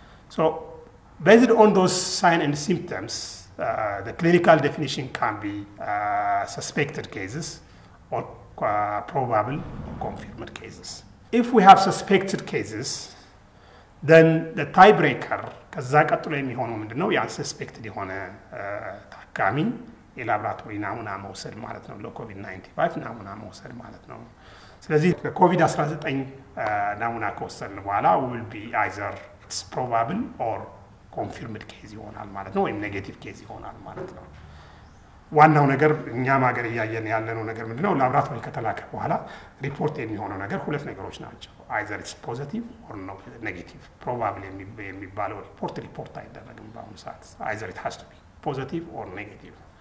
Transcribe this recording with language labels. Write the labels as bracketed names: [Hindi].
[English] So based on those signs and symptoms, the clinical definition can be suspected cases or probable or confirmed cases. If we have suspected cases, then the tiebreaker [Amharic] ከዛ ቀጥሎ የሚሆነው ምንድነው? ያ suspected የሆነ ታካሚ የላብራቶሪ ናሙና መውሰድ ማለት ነው። ለኮቪድ-19 ናሙና መውሰድ ማለት ነው። ስለዚህ ለኮቪድ-19 ናሙና ከወሰድን በኋላ [English] will be either it's probable or confirmed case [Amharic] ይሆናል ማለት ነው፣ ወይም ኔጌቲቭ ኬዝ ይሆናል ማለት ነው። ዋናው ነገር እኛም ሀገር ያያየን ያለነው ነገር ምንድነው? ላብራቶሪ ከተላከ በኋላ ሪፖርት የሚሆነው ነገር ሁለት ነገሮች ናቸው። [English] either it's positive or no negative. probably [Amharic] የሚባለው ሪፖርት አይደረግም በአሁኑ ሰዓት። [English] either it has to be positive or negative.